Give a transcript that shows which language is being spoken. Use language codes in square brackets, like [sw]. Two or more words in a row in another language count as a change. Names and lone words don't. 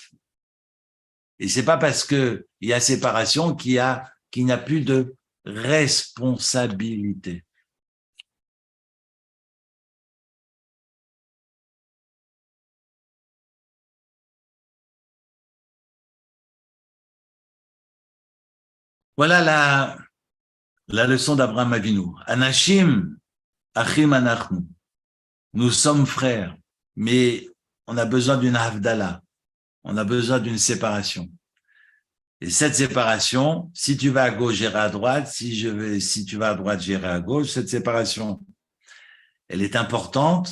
[fr] Et c'est pas parce que il y a séparation qu'il n'y a plus de responsabilité. Voilà la leçon d'Abraham Avinu. [he] אנשים, אחים אנחנו. [fr] Nous sommes frères, mais on a besoin d'une havdalah. On a besoin d'une séparation. Et cette séparation, si tu vas à gauche, j'irai à droite. Si tu vas à droite, j'irai à gauche. Cette séparation, elle est importante.